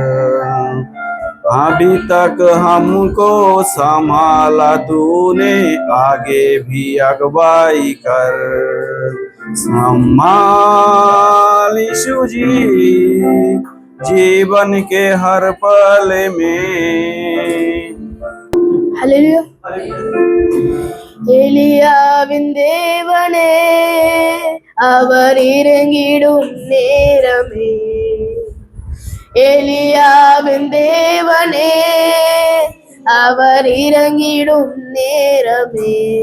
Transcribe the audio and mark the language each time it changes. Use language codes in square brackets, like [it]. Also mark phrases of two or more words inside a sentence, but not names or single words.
[hi] अभी तक हमको संभाला तूने, आगे भी अगुवाई कर। संभाल यीशु जी जीवन के हर पल में। हालेलुया। [ta] எலியாவின் தேவனே அவர் இறங்கிடும் நேரமே, எலியாவின் தேவனே அவர் இறங்கிடும் நேரமே.